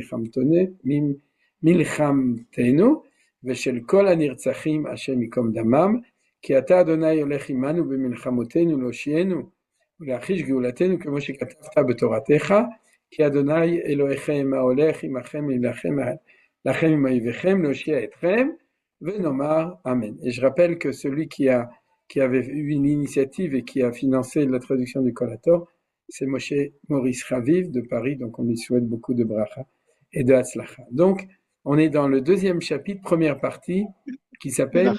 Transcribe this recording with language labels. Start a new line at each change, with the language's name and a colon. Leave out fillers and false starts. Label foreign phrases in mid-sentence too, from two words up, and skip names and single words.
Hebrew: במלחמתנו, ושל כל הנרצחים השם ייקום דמם, כי אתה אדוני הולך עמנו במלחמותינו להושיענו ולהחיש גאולתנו כמו שכתבת בתורתך, כי אדוני אלוהיכם ההולך עמכם להילחם לכם עם אויביכם להושיע אתכם, ונאמר Amen.
French: Et je rappelle que celui qui avait eu une initiative et qui a financé la traduction du Collator, c'est Moshe Maurice Raviv de Paris, donc on lui souhaite beaucoup de bracha et de hatzlacha. Donc, on est dans le deuxième chapitre, première partie, qui s'appelle